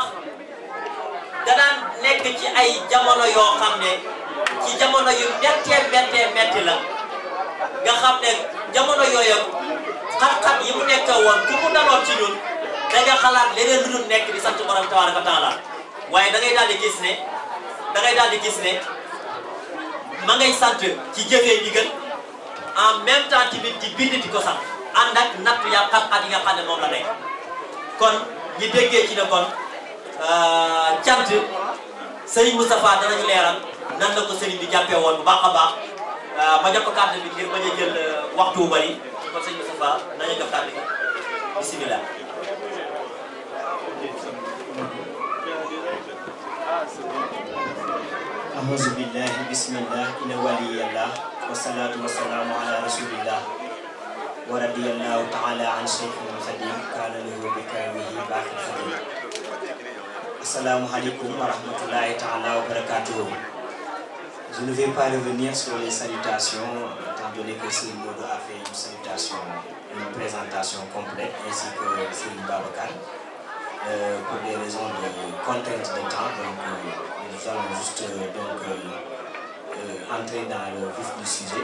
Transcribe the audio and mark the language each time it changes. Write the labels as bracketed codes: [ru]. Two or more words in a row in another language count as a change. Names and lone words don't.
[wo] danaan nekk ci ay jamono yoo xam ne ci jamono yu metti la nga xam ne jamono yooyu xat-xat yi mu nekk woon ku mu daloon ci ñun da nga xalaat leneen lu dul nekk di sant borom [ar] تبارك وتعالى [wo] waaye da ngay daal di gis ne ma ngay sant ci jëfee ndigal [fr] en même temps [wo] tamit di bind di ko sant ànd ak natt ya xat-xat yi nga xam ne moom la nekk kon ñi déggee ci ne kon cant Serigne Moustapha danañu leeral nan la ko Serigne bi jàppee woon bu baax a baax ma jox ko kàddu bi ngir bañ a jël waxtu bu bari kon Serigne Moustapha nañu jox kàddu bi bismillah. [ar] أعوذ بالله بسم الله إن ولي الله والصلاة والسلام على رسول الله ورضي الله تعالى عن شيخنا الخديم كان له بكرامه باقي خديم. السلام عليكم ورحمة الله تعالى وبركاته. [fr] Je ne vais pas revenir sur les salutations étant donné que Serigne Modou a fait une salutation, une présentation complète ainsi que Serigne Babacar. Pour des raisons de contrainte de temps, donc nous allons juste entrer dans le vif du sujet.